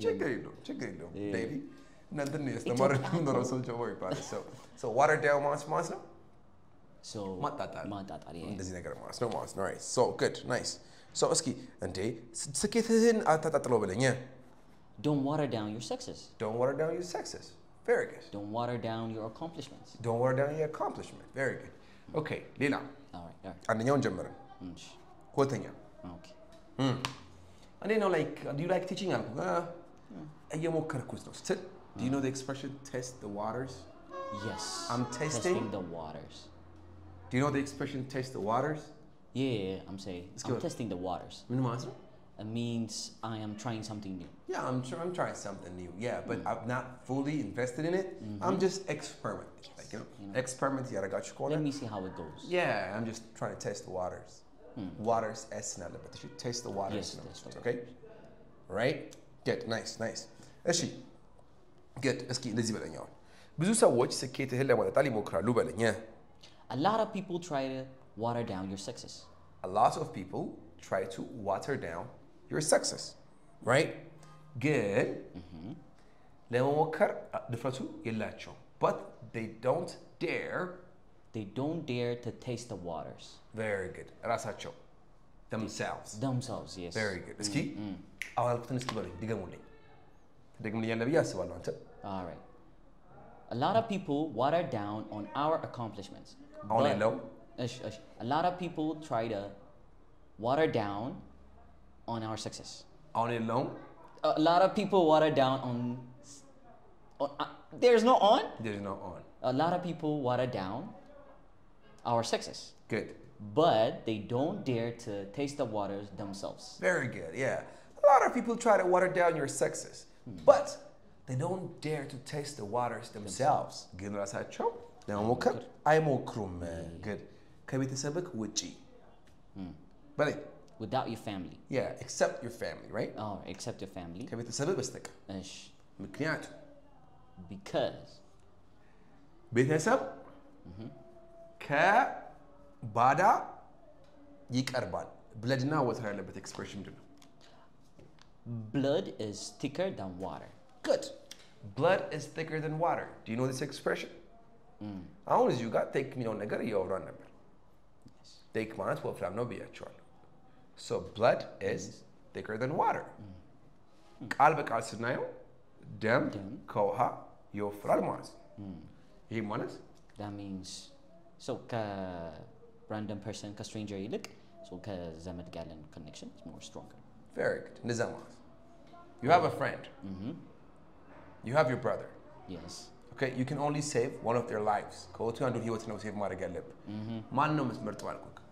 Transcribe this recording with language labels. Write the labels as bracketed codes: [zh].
[am] ችግር የለውም ደቢ እናንተን ነው ያስተማረን የምኖረው ሰው ጀሞ ይባላል so water down ማለት ነው [en] So [am] ማጣጣል [en] yeah. [am] እንደዚህ ነገር ማለት ነው right so good nice so እስኪ እንዴ ስኬትህን አታጣጥለው በለኝ [en] Don't water down your success. Don't water down your success. Very good. Don't water down your accomplishments. Don't water down your accomplishment. Very good. Okay, ሌላ Alright. [am] አንደኛውን ጀመርን ሁለተኛ [en] Okay. እንዴ ነው like do you like teaching [am] አልኩ እየሞከርኩት ነው ስትል [en] do you know the expression test the waters? Yes. I'm testing the waters. Do you know the expression test the waters? Yeah, I'm saying I'm testing the waters. [am] ምን ማለት ነው? [en] It means I am trying something new. Yeah, I'm trying something new. Yeah, but I'm not fully invested in it. I'm just experimenting. Like, experiment [am] ያደረጋችሁ ከሆነ [en] Let me see how it goes. Yeah, I'm just trying to test the waters. Waters S ናለበት. You should taste the waters. Yes, that's right. Okay? Right? Good. Nice. እሺ good. [am] እስኪ እንደዚህ በለኝ አሁን ብዙ ሰዎች ስኬትህን ለማጣጣል ይሞክራሉ በለኝ [en] A lot of people try to water down your success. A lot of people try to water down your success, right? Good. [am] ለመሞከር ድፍረቱ የላቸውም [en] but they don't dare to taste the waters. Very good. [am] ራሳቸው themselves, [en] yes. Very good. [am] እስኪ አሁን አልኩትን እስኪ በሉኝ ትደግሙልኛለህ ብዬ አስባለሁ አንተ [en] All right. A lot of people water down on our accomplishments. [am] አሁን የለውም [en] A lot of people try to water down on our success. [am] አሁን የለውም [en] A lot of people water down on there's no on? There's no on. A lot of people water down our success. Good. But they don't dare to taste the waters themselves. Very good, yeah. A lot of people try to water down your success, but they don't dare to taste the waters themselves. [am] ግን ራሳቸው ለመሞከር አይሞክሩም good ከቤተሰብህ ውጪ በላይ [en] Without your family. Yeah, except your family, right? Oh, except your family. [am] ከቤተሰብህ በስተቀር ምክንያቱ [en] because [am] ቤተሰብ ከባዳ ይቀርባል ብለድና ወተር ያለበት ኤክስፕሬሽን ምንድን ነው [en] Blood is thicker than water. Good. Blood is thicker than water. Do you know this expression? [am] አሁን እዚሁ ጋር ቴክ የሚለውን ነገር እያወራን ነበር ቴክ ማለት ወፍራም ነው ብያቸዋለሁ [en] so blood is thicker than water [am] ቃል በቃል ስናየው ደም ከውሃ ይወፍራል ማለት ነው ይሄ ማለት [en] that means so random person stranger ይልቅ so [am] ከዘመድ ጋር ያለን [en] connection is more stronger. Very good. [am] እንደዛ ማለት [en] you have a friend you have your brother yes [am] okay [en] you can only save one of their lives [am] ከወቱ አንዱ ህይወት ነው ሴቭ ማድረግ ያለብህ ማን ነው የምትመርጠው አልኩህ